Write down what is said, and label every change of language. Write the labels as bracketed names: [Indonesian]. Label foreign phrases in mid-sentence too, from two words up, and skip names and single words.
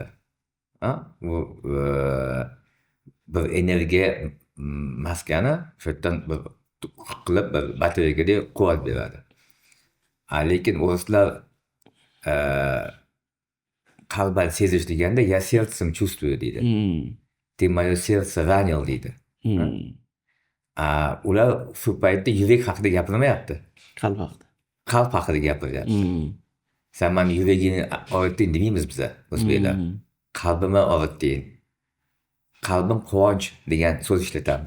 [Uzbek] Bu bir energiya maskani shu yerdan bir qilib bir batareykadek quvvat beradi. Lekin o'rislar qalban sezish deganda [Russian] "я сердцем чувствую" [Uzbek] deydi. [Russian] "Ты моё сердце ранил" [Uzbek] deydi. Ular shu paytda yurak haqida gapirmayapti. Qalb haqida. Qalb haqida gapiryapti. Sen mani yuragini og'ritding demaymiz biza o'zbeklar. Qalbimni og'ritding. Qalbim quvonch degan so'z ishlatamiz.